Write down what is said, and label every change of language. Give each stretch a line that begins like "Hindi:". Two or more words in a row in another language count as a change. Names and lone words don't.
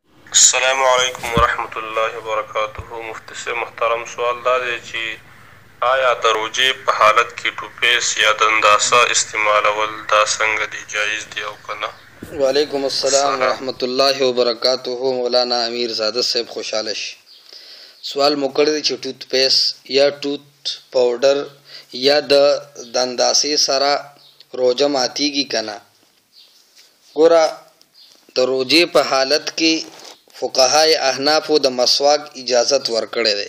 Arabic: السلام علیکم ورحمۃ اللہ وبرکاتہ.
Pashto: مفتی سے محترم سوال دا دی چې آیا د روژې په حالت کې ټوپیس یا دنداسه استعمالول دا څنګه دی، جایز دی او که نه؟
Arabic: وعلیکم السلام ورحمۃ اللہ وبرکاتہ.
Pashto: مولانا امیر زاده صاحب خوشحاله شي. سوال مو کړی دی چې
English: tooth paste
Pashto: یا
English: tooth powder
Pashto: یا د دنداسې سره روژه ماتیږي که نه. ګوره د روژې په حالت کې فقهای احنافو د مسواک اجازت ورکړی دی.